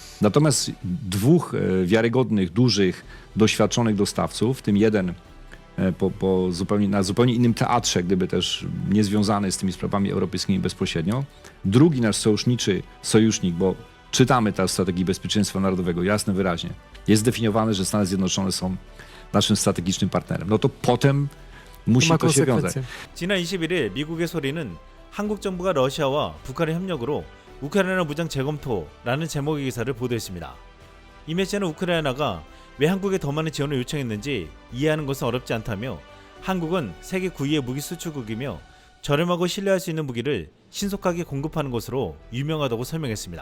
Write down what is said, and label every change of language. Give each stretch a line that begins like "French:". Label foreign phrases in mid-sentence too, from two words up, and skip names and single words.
Polish: Natomiast 2 wiarygodnych, dużych, doświadczonych dostawców, w tym jeden na zupełnie innym teatrze, gdyby też nie związany z tymi sprawami europejskimi bezpośrednio. Drugi nasz sojusznik, bo czytamy teraz w strategii bezpieczeństwa narodowego jasno, wyraźnie. Jest zdefiniowane, że Stany Zjednoczone są naszym strategicznym partnerem. No to potem musi to się wiązać.
Korean: 지난 21일 미국의 소리는 한국 정부가 러시아와 북한의 협력으로 우크라이나 무장 재검토라는 제목의 기사를 보도했습니다. 이 매체는 우크라이나가 왜 한국에 더 많은 지원을 요청했는지 이해하는 것은 어렵지 않다며 한국은 세계 9위의 무기 수출국이며 저렴하고 신뢰할 수 있는 무기를 신속하게 공급하는 것으로 유명하다고 설명했습니다.